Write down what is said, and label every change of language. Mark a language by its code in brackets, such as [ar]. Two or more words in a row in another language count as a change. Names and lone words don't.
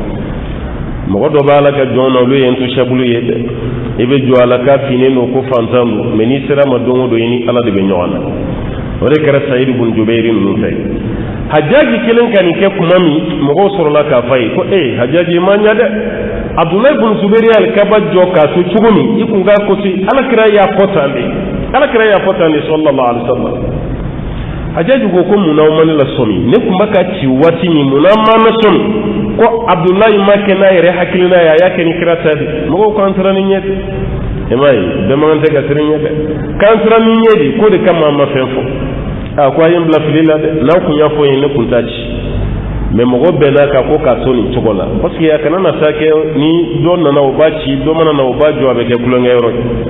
[bm] mɔgɔ dɔ b'a la ka jɔn na olu ye intouchable ye dɛ i bɛ jɔ a la k'a finnen don ko fantan don mais n'i sera ma don o don i ni Ala de bɛ ɲɔgɔn na o de kɛra Sa'id ibn Jubayr ninnu fɛ Hajjaji kelen ka nin kɛ kuma min mɔgɔw sɔrɔla k'a fɔ a ye ko Hajjaji ma ɲa dɛ Abdulahi ibn Zubair ye alikaba jɔ k'a to cogo min i kun k'a kosi Alakira y'a fɔ tan de Alakira y'a fɔ tan de [ar] صلى الله عليه وسلم [bm] Hajjaji ko ko mun na aw ma ne lasɔmi ne tun bɛ ka ci waati min mun na ma na sɔmi ko Abdulahi ma kɛ n'a yɛrɛ hakilina ye a y'a kɛ ni kira ta de mɔgɔw k'an siran ni ɲɛ de i m'a ye bɛɛ man tɛ ka siran ɲɛ dɛ k'an siran ni ɲɛ de ko de kama an ma fɛn fɔ ko a ye n bila fili la dɛ n'aw kun y'a fɔ n ye ne kun t'a ci mais mɔgɔ bɛɛ n'a ka ko k'a to nin cogo la [fr] parce que [bm] a kana na taa kɛ ni dɔ nana o b'a ci dɔ mana na o b'a jɔ a bɛ kɛ kulonkɛ yɔrɔ ye